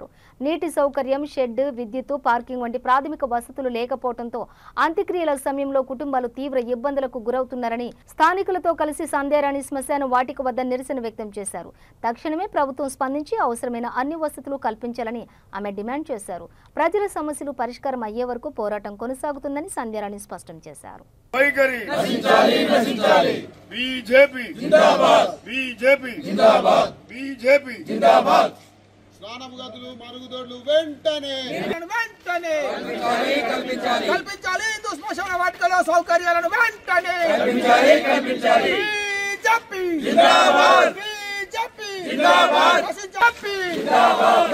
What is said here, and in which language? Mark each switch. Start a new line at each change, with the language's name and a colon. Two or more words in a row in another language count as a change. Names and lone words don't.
Telugu: నీటి సౌకర్యం, షెడ్, విద్యుత్, పార్కింగ్ వంటి ప్రాథమిక వసతులు లేకపోవడంతో అంత్యక్రియల సమయంలో కుటుంబాలు తీవ్ర ఇబ్బందులకు గురవుతున్నారని స్థానికులతో కలిసి సంధ్యారాణి శ్మశాన వాటిక వద్ద నిరసన వ్యక్తం చేశారు. తక్షణమే ప్రభుత్వం స్పందించి అవసరమైన అన్ని వసతులు కల్పించాలని ఆమె డిమాండ్ చేశారు. ప్రజల సమస్యలు పరిష్కారం అయ్యే వరకు పోరాటం కొనసాగుతుందని సంధ్యారాణి స్పష్టం చేశారు.
Hindi: बीजेपी जिंदाबाद, बीजेपी जिंदाबाद, बीजेपी जिंदाबाद.
Telugu: స్నానపు గదులు, మరుగుదొడ్లు వెంటనే కల్పించాలి. హిందూ శ్మశాన వాటికలో సౌకర్యాలను వెంటనే కల్పించాలి.
Hindi: बीजेपी जिंदाबाद, बीजेपी जिंदाबाद, बीजेपी जिंदाबाद.